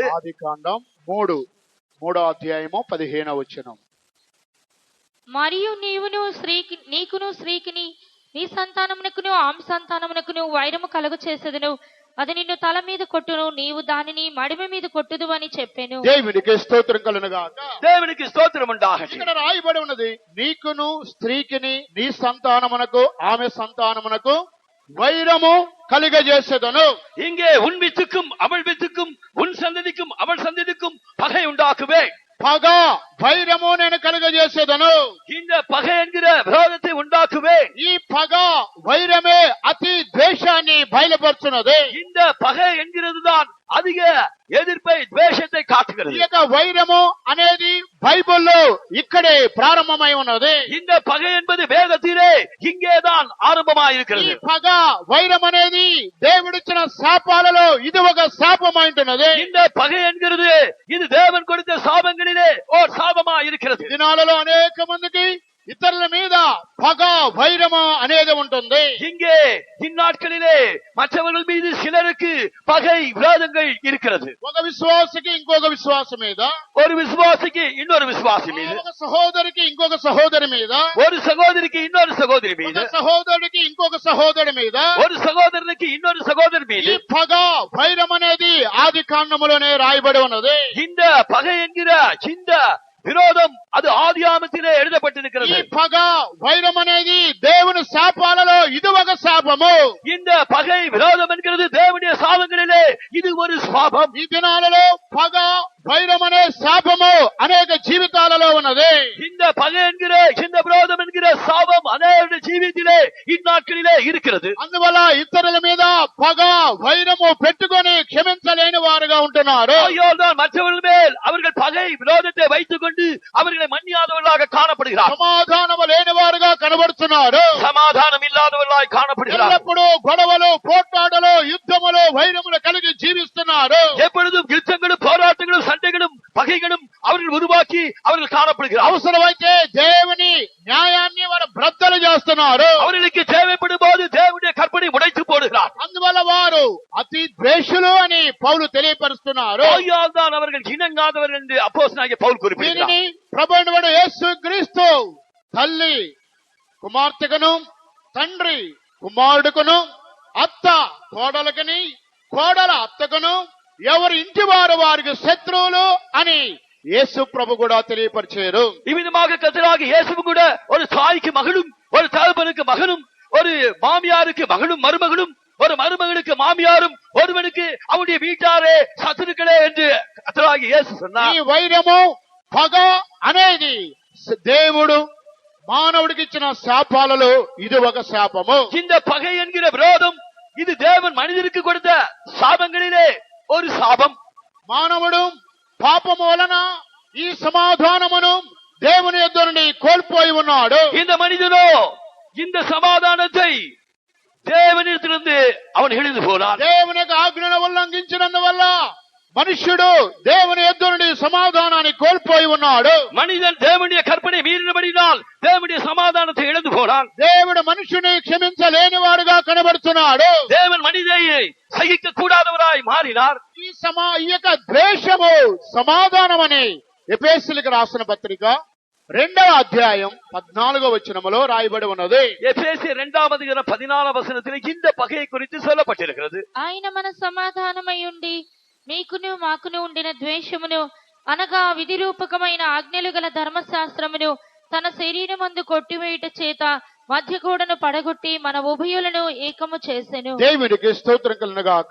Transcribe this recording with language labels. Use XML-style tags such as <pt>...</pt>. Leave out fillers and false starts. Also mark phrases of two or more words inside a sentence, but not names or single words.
<te>ఆదికాండం 3వ అధ్యాయము 15వ వచనం. మరియు నీకును స్త్రీకిని నీ సంతానమునకును ఆమె సంతానమునకును వైరము కలుగ చేసేదను. అది నిన్ను తల మీద కొట్టును, నీవు దానిని మడిమ మీద కొట్టుదు అని చెప్పాను. దేవునికి స్తోత్రం కలుగును గాక.</te> <ta>தேவனுக்கு ஸ்தோத்திரம் உண்டாகட்டும்.</ta> <te>ఇక్కడ రాయబడి ఉన్నది నీకును స్త్రీకిని నీ సంతానమునకు ఆమె సంతానమునకు వైరము కలిగజేసేదను.</te> <ta>இங்கே உன் வித்துக்கும் அவள் வித்துக்கும் உன் சந்ததிக்கும் அவள் சந்ததிக்கும் பகை உண்டாக்குவேன்.</ta> <te>పగ వైరము నేను కలుగజేసేదను.</te> <ta>இந்த பகை என்கிற விரோதத்தை உண்டாக்குவேன்.</ta> <te>ఈ పగ వైరమే అతి ద్వేషాన్ని బయలుపరుచున్నది.</te> <ta>இந்த பகை என்கிறதுதான் அதிக எதிர்ப்பை துவேஷத்தை</ta> <te>ఈ</te> <ta>காட்டுகிறது.</ta> <te>యొక్క వైరము అనేది బైబిల్లో ఇక్కడే ప్రారంభమై ఉన్నది.</te> <ta>இந்த பகை என்பது வேதத்திலே இங்கேதான்</ta> <te>ఈ</te> <ta>ஆரம்பமாயிருக்கிறது.</ta> <te>పగ వైరం అనేది దేవుడిచ్చిన శాపాలలో ఇది ఒక శాపమైంటున్నది.</te> <ta>இந்த பகை என்கிறது இது தேவன் கொடுத்த சாபங்களிலே ஓர் சாபமா இருக்கிறது.</ta> <te>దినాలలో అనేక మందికి ఇతరుల మీద పగ వైరము అనేది ఉంటుంది.</te> <ta>இங்கே இந்நாட்களிலே மற்றவர்கள் மீது சிலருக்கு பகை விரோதங்கள் இருக்கிறது.</ta> <te>ఒక విశ్వాసికి ఇంకొక విశ్వాసం మీద,</te> <ta>ஒரு விசுவாசிக்கு இன்னொரு விசுவாசி மீது,</ta> <te>ఒక సహోదరికి ఇంకొక సహోదరి మీద,</te> <ta>ஒரு சகோதரிக்கு இன்னொரு சகோதரி மீது,</ta> <te>ఒక సహోదరుడికి ఇంకొక సహోదరి మీద</te> <ta>ஒரு சகோதரனுக்கு இன்னொரு சகோதரி</ta> <te>ఈ</te> <ta>மீது</ta> <te>పగ వైరం అనేది ఆది కాండములోనే రాయబడి ఉన్నది.</te> <ta>இந்த பகை என்கிற இந்த விரோதம் அது ஆதியாமத்திலே</ta> <te>ఈ</te> <ta>எழுதப்பட்டிருக்கிறது.</ta> <te>పగ వైరం అనేది దేవుని శాపాలలో ఇది ఒక శాపము.</te> <ta>இந்த பகை விரோதம் என்கிறது தேவனுடைய சாபங்களிலே இது ஒரு சாபம்.</ta> <te>ఈ దినాలలో పగ వైరం అనే శాపము అనేక జీవితాలలో ఉన్నది.</te> <ta>இந்த பகை என்கிற இந்த விரோதம் என்கிற சாபம் அநேக ஜீவித்திலே இந்நாட்களிலே இருக்கிறது.</ta> <te>అందువల్ల ఇతరుల మీద పగ వైరము పెట్టుకొని క్షమించలేని వారుగా ఉంటున్నారు.</te> <ta>ஆகையால்தான் மற்றவர்கள் மேல் அவர்கள் பகை விரோதத்தை வைத்துக் கொண்டு அவர்களை மன்னியாதவர்களாக காணப்படுகிறார்.</ta> <te>సమాధానము లేని వారుగా కనబడుతున్నారు.</te> <ta>சமாதானம் இல்லாதவர்களாய் காணப்படுகிறார்.</ta> <te>ఎల్లప్పుడూ గొడవలు పోట్లాటలు యుద్ధములు వైరములు కలిగి జీవిస్తున్నారు.</te> <ta>எப்பொழுதும் யுத்தங்களும் போராட்டங்களும் சண்டைகளும் பகைகளும் அவர்கள் உருவாக்கி அவர்கள் காணப்படுகிறார்.</ta> <te>అవసరమైతే దేవుని న్యాయాన్ని వారు బ్రద్దలు చేస్తున్నారు.</te> <ta>அவர்களுக்கு தேவைப்படும் போது தேவனுடைய கற்பனை உடைத்து போடுகிறார்.</ta> <te>అందువల్ల వారు అతి ద్వేషులు అని పౌలు తెలియపరుస్తున్నారు.</te> <ta>ஆகையால்தான் அவர்கள் இணங்காதவர்கள் என்று அப்போஸ்தலனாகிய பவுல் குறிப்பிடுகிறார்.</ta> <te>దీనిని ప్రభువైన యేసు క్రీస్తు తల్లి కుమార్తెకును తండ్రి కుమారుడుకును అత్త కోడలకని కోడల అత్తకును ఎవరి ఇంటి వారు వారికి శత్రువులు అని యేసు ప్రభు కూడా తెలియపరిచారు.</te> <ta>இவ்விதமாக கர்த்தராகிய இயேசு கூட ஒரு தாய்க்கு மகளும் ஒரு தகப்பனுக்கு மகனும் ஒரு மாமியாருக்கு மகளும் மருமகளும் ஒரு மருமகனுக்கு மாமியாரும் ஒருவனுக்கு அவனுடைய வீட்டாரே சத்துருக்களே என்று கர்த்தராகிய இயேசு</ta> <te>ఈ</te> <ta>சொன்னார்.</ta> <te>వైరము పగ అనేది దేవుడు మానవుడికి ఇచ్చిన శాపాలలో ఇది ఒక శాపము.</te> <ta>இந்த பகை என்கிற விரோதம் இது தேவன் மனிதனுக்கு கொடுத்த சாபங்களிலே ஒரு சாபம்.</ta> <te>మానవుడు పాపము వలన ఈ సమాధానమును దేవుని యొద్ద నుండి కోల్పోయి ఉన్నాడు.</te> <ta>இந்த మనిதனோ இந்த సమాధానத்தை தேவனிடத்திலிருந்து அவன் இழந்து போனான்.</ta> <te>దేవుని యొక్క ఆజ్ఞను ఉల్లంఘించినందువల్ల మనుష్యుడు దేవుని యొద్ద నుండి సమాధానాన్ని కోల్పోయి ఉన్నాడు.</te> <ta>மனிதன் தேவனுடைய கற்பனை மீறினபடினால் தேவனுடைய சமாதானத்தை இழந்து போனான்.</ta> <te>దేవుడు మనుషుని క్షమించలేని వాడుగా కనబడుతున్నాడు.</te> <ta>தேவன் மனிதனை சகிக்க கூடாதவராய் மாறினார்.</ta> <te>ఈ యొక్క ద్వేషము సమాధానం అని ఎఫెసీయులకు రాసిన పత్రిక 2వ అధ్యాయం 14వ వచనములో రాయబడి ఉన్నది.</te> <ta>எபேசியர் 2ஆம் அதிகாரம் 14ஆம் வசனத்தில் இந்த பகையை குறித்து சொல்லப்பட்டிருக்கிறது.</ta> <te>ఆయన మన సమాధానమై ఉండి మీకును మాకును ఉండిన ద్వేషమును అనగా విధి రూపకమైన ఆజ్ఞలు గల ధర్మశాస్త్రమును తన శరీరమందు కొట్టివేయుట చేత మధ్య గోడను పడగొట్టి మన ఉభయులను ఏకము చేసెను. దేవునికి స్తోత్రం కలుగుగాక.</te>